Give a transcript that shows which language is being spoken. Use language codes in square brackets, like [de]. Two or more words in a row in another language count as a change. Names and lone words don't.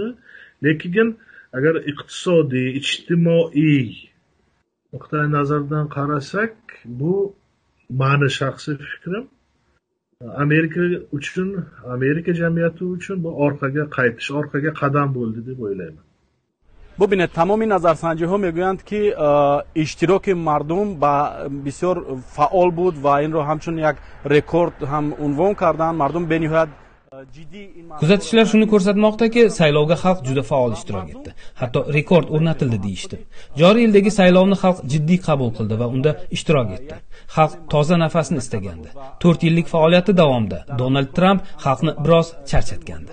[uz] Lekin agar iqtisodiy, ijtimoiy nuqtai nazardan qarasak, bu meni shaxsiy fikrim, Amerika jamiyati uchun bu orqaga qaytish, orqaga qadam bo'ldi deb o'ylayman. [fa] ببینید تمامی نظرسنجی ها میگویند که اشتراک مردم بسیار فعال بود و این رو همچون یک رکورد هم عنوان کردن. مردم به نهایت [uz] Kuzatishlar shuni ko'rsatmoqdaki, saylovga xalq juda faol ishtirok etdi. Hatto rekord o'rnatildi deyishdi. Joriy yildagi saylovni xalq jiddiy qabul qildi va unda ishtirok etdi. Xalq toza nafasni istagandi. 4 yillik faoliyati davomida Donald Trump xalqni biroz charchatgandi.